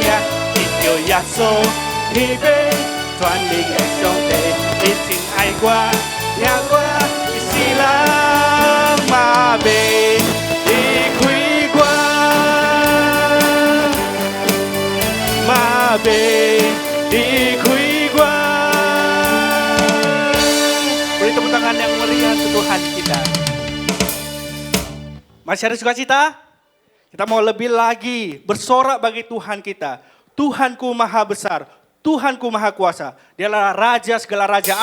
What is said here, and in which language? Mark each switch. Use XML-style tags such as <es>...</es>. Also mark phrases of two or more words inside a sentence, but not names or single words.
<nan>伊叫耶稣，天父全能的上帝，伊真爱我，听我一世人嘛袂离开我，嘛袂离开我。</nan> <id>Beri tepuk tangan yang meriah untuk Tuhan kita. Masih ada sukacita? Kita mau lebih lagi bersorak bagi Tuhan kita. Tuhanku maha besar, Tuhanku maha kuasa. Dia adalah Raja segala raja.</id>